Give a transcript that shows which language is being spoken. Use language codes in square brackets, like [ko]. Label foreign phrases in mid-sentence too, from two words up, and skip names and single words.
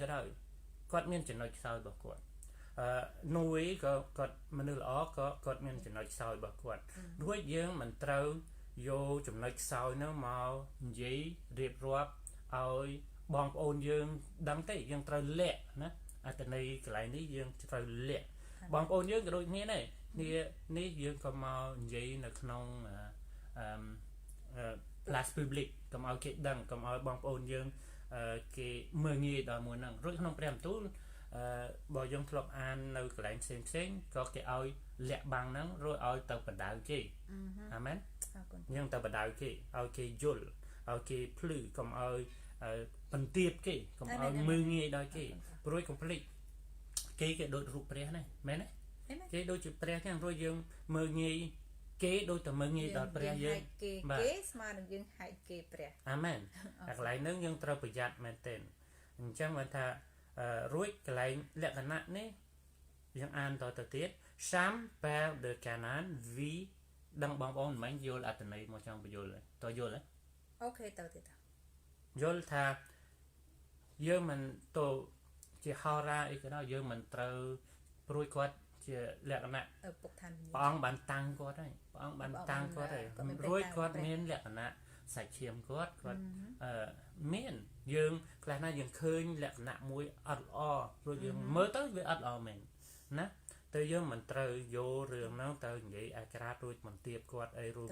[km] ដោយគាត់មានចំណុចខ្សោយរបស់គាត់នួយក៏គាត់មនុស្សល្អក៏គាត់មានចំណុចខ្សោយរបស់គាត់រួចយើងមិនត្រូវយកចំណុចខ្សោយហ្នឹងមកនិយាយរៀបរាប់ឲ្យបងប្អូនយើងដឹងទេយើងត្រូវលាក់ណាអត្ថន័យកន្លែងនេះយើងត្រូវលាក់បងប្អូនយើងក៏ដូចគ្នាដែរនេះយើងក៏មកនិយាយនៅក្នុង [fr] place public [km] កុំឲ្យគេដឹងកុំឲ្យបងប្អូនយើងគេមើលងាយដល់មួយហ្នឹងរួចក្នុងព្រះបន្ទូលបើយើង ធ្លាប់អាននៅកន្លែងផ្សេងក៏គេឲ្យលាក់បាំងហ្នឹងរួចឲ្យទៅបដៅគេអាមែនយើងទៅបដៅគេឲ្យគេយល់ឲ្យគេភ្លឺកុំឲ្យបន្ទាបគេកុំឲ្យមើលងាយដល់គេព្រួយកុំភ្លេចគេដូចរូបព្រះណាមែនទេគេដូចជាព្រះចឹងរួចយើងមើលងាយគេដូចតែមើលងាយដល់ព្រះយើង គេស្មើនឹងយើងហែកគេព្រះ អាមែនតែកន្លែងហ្នឹងយើងត្រូវប្រយ័ត្នមែនទែនអញ្ចឹងបានថារួចកន្លែងលក្ខណៈនេះយើងអានតទៅទៀត [fr] Sam père de Canaan vit [km] ដឹងបងប្អូនមិនយល់អត្ថន័យមកចង់បញ្យល់តើយល់ទេ អូខេទៅទៀត យល់ថាយើងមិនទៅជាហោរាអីក៏ដោយយើងមិនត្រូវព្រួយគាត់ជាលក្ខណៈ ពុកឋាន ព្រះអង្គបានតាំងគាត់ហើយព្រះអង្គបានតាំងគាត់ហើយរួចគាត់មានលក្ខណៈសាច់ឈាមគាត់មានយើងខ្លះណាយើងឃើញលក្ខណៈមួយអត់ល្អព្រោះយើងមើលទៅវាអត់ល្អមែនណាទៅយើងមិនត្រូវយករឿងហ្នឹងទៅនិយាយអាក្រាតរួចមិនទៀបគាត់អីរួច